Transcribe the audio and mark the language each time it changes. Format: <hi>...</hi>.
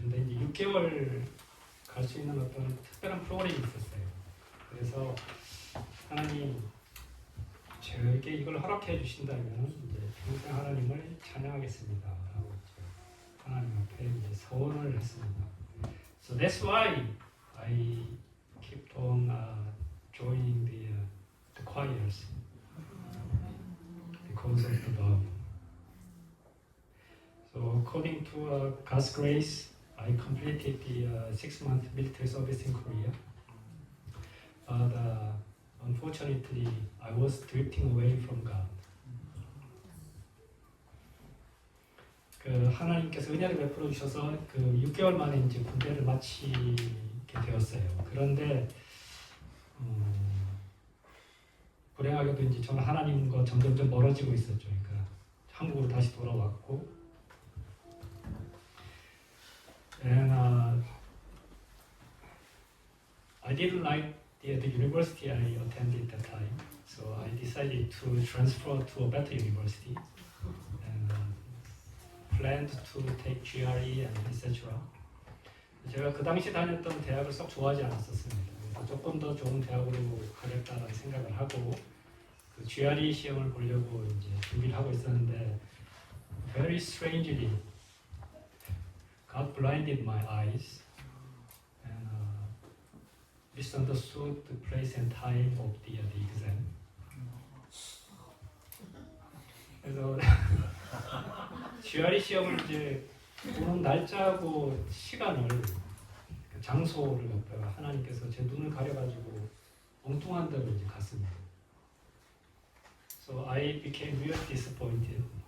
<ko>근데 이제 6개월 갈 수 있는 어떤 특별한 프로그램이 있었어요. 그래서 하나님 저에게 이걸 허락해 주신다면 이제 평생 하나님을 찬양하겠습니다. 라고 하나님 앞에 이제 서원을 했습니다.</ko> <en>So that's why I kept on joining the choirs because of the love. So according to God's grace, I completed the 6-month military service in Korea. But unfortunately, I was drifting away from God.</en> <ko>그 하나님께서 은혜를 베풀어 주셔서 그 6개월 만에 이제 군대를 마치게 되었어요. 그런데 불행하게도 이제 저는 하나님과 점점 멀어지고 있었죠. 그러니까 한국으로 다시 돌아왔고,</ko> <en>and I didn't like the university I attended at that time, so I decided to transfer to a better university and planned to take GRE and etc.</en> <ko>제가 그 당시 다녔던 대학을 썩 좋아하지 않았었습니다. 그래서 조금 더 좋은 대학으로 가겠다는 생각을 하고 그 GRE 시험을 보려고 이제 준비를 하고 있었는데</ko> <en>very strangely God blinded my eyes and misunderstood the place and time of the exam.</en> <ko>그래서 GRE 시험을 이제 보는 날짜하고 시간을 장소를 갖다가 하나님께서 제 눈을 가려가지고 엉뚱한 데로 이제 갔습니다.</ko> <en>So I became really disappointed.</en>